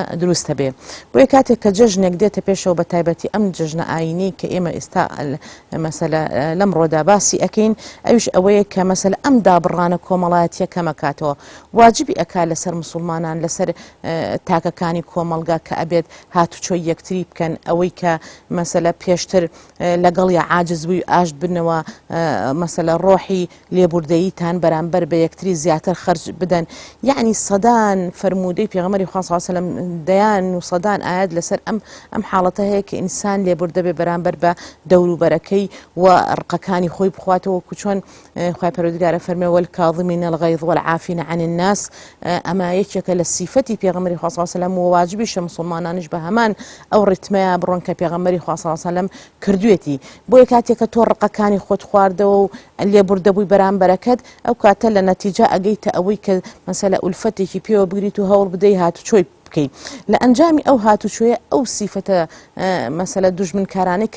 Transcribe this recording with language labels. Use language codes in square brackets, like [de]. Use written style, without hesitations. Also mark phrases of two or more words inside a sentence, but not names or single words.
[ckb] دروستە بێ بۆیە کاتێک کە جەژنێک دێتە پێشەوە بە تایبەتی ئەم جژنە ئاینی کە ئێمە ئێستا مەسەلە لەم ڕۆدا باسی ئەکەین ئەوش ئەوەیە کە مەسەلە ئەم دابڕانە کۆمەڵایەتیە کەمەکاتەوە واجبی ئەکا لەسەر مسلمانان لەسەر تاکەکانی کۆمەڵگا کە ئەبێت هاتوچۆی یەکتری بکەن ئەوەی کە مەسەلە پێشتر لەگەڵ یا عاجز بووی ئاشت بنەوە مەسەلە ڕۆحی لێبوردەییتان بەرامبەر بە یەکتری زیاتر خەرج بدەن یعنی سەدان فەرمودەی پێغەمبەری خوا [ar] صلی الله علیه و سلم [ckb] دەیان و سەدان ئاەت لەسەر ئەم حاڵەتە هەیە کە ئینسان لێبوردە بێ بەرامبەر بە دەوروبەرەکەی و ڕقەکانی خۆی بخواتەوە وەکو چۆن خوای پەروەردگارە فەرمێ [ar] والکاظمین الغیظ والعافین عن الناس [ckb] ئەمە یەکێکە لە سیفەتی پێغەمبەری خوا [ar] صلی الله علیه و سلم [ckb] و واجبیشە مسلمانانیش بە هەمان ئەو ڕیتمەیە بڕۆن کە پێغەمبەری خوا [ar] صلی الله علیه و سلم [ckb] کردوێتی بۆیە کاتێک کە تۆ ڕقەکانی خۆت خواردەوە و لێبوردەبووی بەرامبەرەکەت ئەو کاتە لە نەتیجە ئەگەیتە ئەوەی کە مەسەلە ئولفەتێکی پێوە بگریت و هەوڵ بدەی هاتوچۆی بکەیت لە ئەنجامی ئەو هاتوچۆیە ئەو سیفەتە مەسەلە دوژمنکارانەی کە